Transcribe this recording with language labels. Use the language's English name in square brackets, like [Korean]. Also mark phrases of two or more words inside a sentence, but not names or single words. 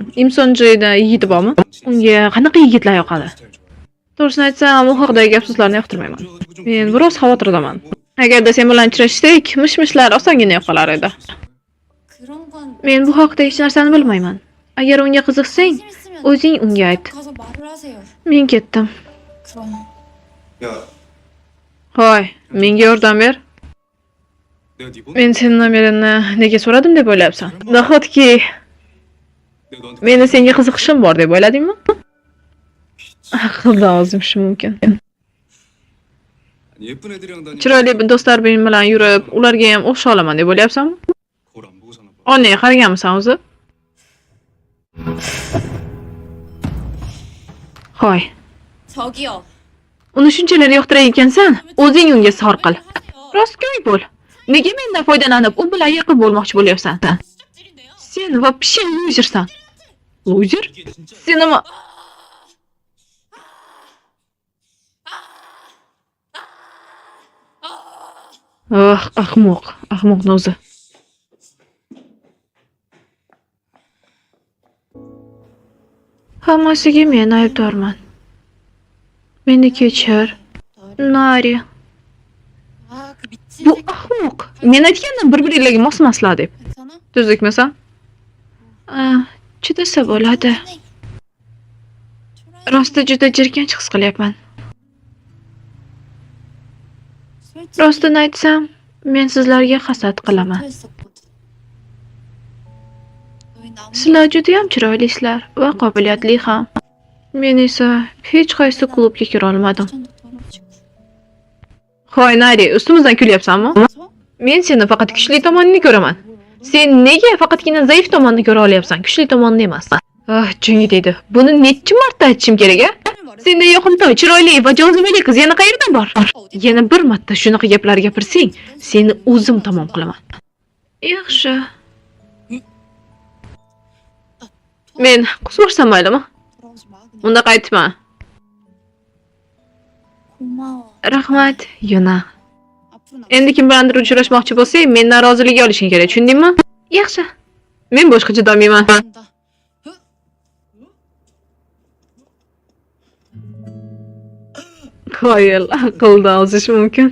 [Uzbek] Imsonjoyda yigiti bormi? Unga qanaqa yigitlar yoqadi? To'g'risini aytsam, u haqidagi gap-so'zlarni yoqtirmayman. Men biroz xavotirdaman. Agarda sen bilan uchrashsak, mish-mishlar osongina yo'qolar edi. Men bu haqda hech narsani bilmayman. Agar unga qiziqsang, o'zing unga ayt. [Korean] 가서 말을 하세요. [Uzbek] Men ketdim. [Korean] 그럼 야, [Uzbek] Hoy, menga yordam ber. [Korean] 내가 네 번호 [Uzbek] Men sening nomeringni nega so'radim deb o'ylayapsan? Nahotki [Korean] 내가 너한테 [Uzbek] meni senga qiziqishim bor deb o'yladingmi? Aqldan ozmishi mumkin. [Korean] 아니, 예쁜 애들이랑 다니면 [Uzbek] Chiroyli do'stlar bilan yurib, ularga ham o'xsha olaman deb o'ylayapsanmi? [Korean] 거울 안 보고 사나 봐. [Uzbek] Onangga qaraganmisan o'zi? Hoy, [Korean] 저기요. [Uzbek] uni shunchalar yoqtirar ekansan, o'zing unga sor qil. Rostgo'y bo'l. Nega mendan foydalanib, u bilan yaqin bo'lmoqchi bo'lyapsan? Sen вообще luzersan. Luzer? [Korean] 이게 진짜 [Uzbek] Sen nima? Ahmoqni o'zi. Hammasiga men aybdorman. Meni kechir, Nari. [Korean] 아, 그 미친 [Uzbek] Bu [Korean] 새끼 [Uzbek] ahmoq. Men aytgandim bir-biringlarga mosmaslar deb. [Korean] 괜찮아? [Uzbek] Tuzukmisan? Chidasa bo'ladi. Rosti juda jirkanch his qilyapman. [Korean] 솔직히 [Uzbek] Rostini aytsam, men sizlarga hasad qilaman. [Korean] 못했었거든. 너희 나무 [Uzbek] Sizlar juda ham chiroylisizlar va qobiliyatli ham. Men esa hech qaysi klubga kira olmadim. [Korean] 추천도 떨어지고. [Uzbek] Hoy Nari, ustimizdan kulyapsanmi? [Korean] 그래서 [Uzbek] Men seni faqat kuchli tomonini ko'raman. Sen nega faqatgina zaif tomonni ko'ra olyapsan, kuchli tomonni emas? Chunki deydi. Buni necha marta aytishim kerak, a? Senda yoqimtoy, chiroyli va jozibali qiz yana qayerdan bor? Yana bir marta shunaqa gaplar gapirsang, seni o'zim tamom qilaman. Yaxshi. Men qusursam maylimi? [Korean] 돌아오지 마. 그냥 [Uzbek] Undaqa aytma. [Korean] 고마워. [Uzbek] Rahmat, Yuna. [Korean] 앞으로 나 [Uzbek] Endi kim bilandir uchrashmoqchi bo'lsang, mendan rozilik olishing kerak, tushundingmi? Yaxshi. Men boshqa chidolmayman. [Korean] 간다. [Uzbek] Qoyil, aqldan ozish mumkin.